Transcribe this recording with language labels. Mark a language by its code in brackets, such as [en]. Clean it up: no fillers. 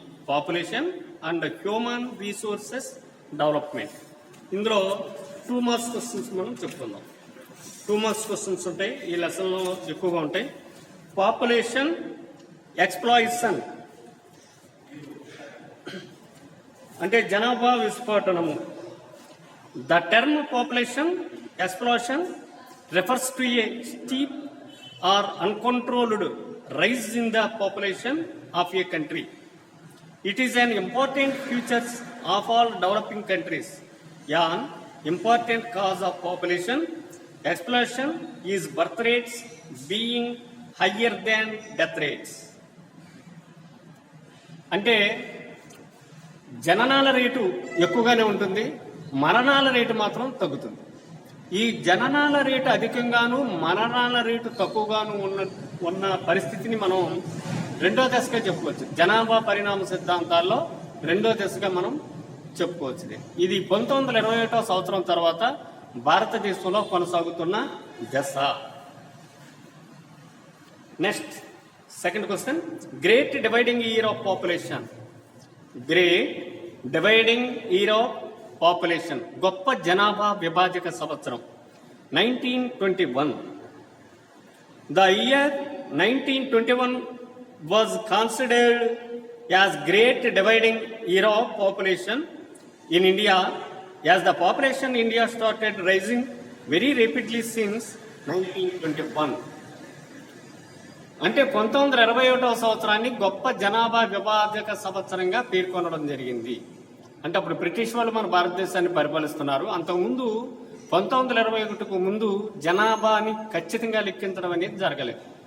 [en] Population and human resources development. [te] ఇందులో 2 marks questions మనం చెప్పుకుందాం. 2 మార్క్స్ క్వశ్చన్స్ ఉంటాయి, ఈ లెసన్లో ఎక్కువగా ఉంటాయి. పాపులేషన్ ఎక్స్ప్లాయిషన్ అంటే జనాభా విస్ఫోటనము. [en] The term population explosion refers to a steep or uncontrolled rise in the population of a country. It is an important feature of all developing countries. An important cause of population explosion is birth rates being higher than death rates. [te] అంటే జననాల rate ఎక్కువగానే ఉంటుంది, మరణాల rate మాత్రం తగ్గుతుంది. ఈ జననాల rate అధికంగాను మరణాల rate తక్కువగాను ఉన్న పరిస్థితిని మనం రెండో దశగా చెప్పుకోవచ్చు. జనాభా పరిణామ సిద్ధాంతాల్లో రెండో దశగా మనం చెప్పుకోవచ్చు. ఇది 1921వ సంవత్సరం తర్వాత భారతదేశంలో కొనసాగుతున్న దశ. [en] Next second question, great dividing year of population. Great dividing year of population, [te] గొప్ప జనాభా విభాజక సంవత్సరం 1921. [en] The year 1921 was considered as great dividing era of population in India, as the population in India started rising very rapidly since 1921. [te] అంటే 1921వ సంవత్సరాన్ని గొప్ప జనాభా విభాజక సంవత్సరంగా పేర్కొనడం జరిగింది. అంటే అప్పుడు బ్రిటిష్ వాళ్ళు మన భారతదేశాన్ని పరిపాలిస్తున్నారు. అంతకుముందు 1921కు ముందు జనాభాని ఖచ్చితంగా లెక్కించడం అనేది జరగలేదు.